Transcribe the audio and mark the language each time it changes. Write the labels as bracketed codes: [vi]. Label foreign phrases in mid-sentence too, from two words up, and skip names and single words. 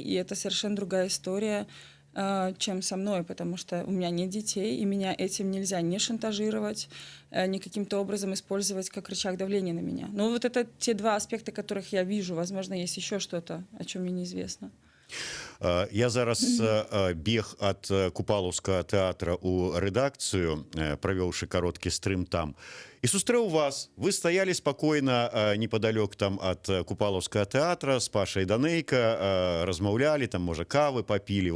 [ru] И это совершенно другая история, чем со мной, потому что у меня нет детей, и меня этим нельзя не шантажировать, ни каким-то образом использовать как рычаг давления на меня. Но вот это те 2 аспекта, которых я вижу. Возможно, есть еще что-то, о чем мне неизвестно. [be] Я зараз бег ад Купалаўскага тэатра ў рэдакцыю, правёўшы кароткі стрым там, і сустрэў вас. Вы стаялі спакойна непадалёк там ад Купалаўскага тэатра з Пашай Данейка, размаўлялі, там, можа, кавы папілі.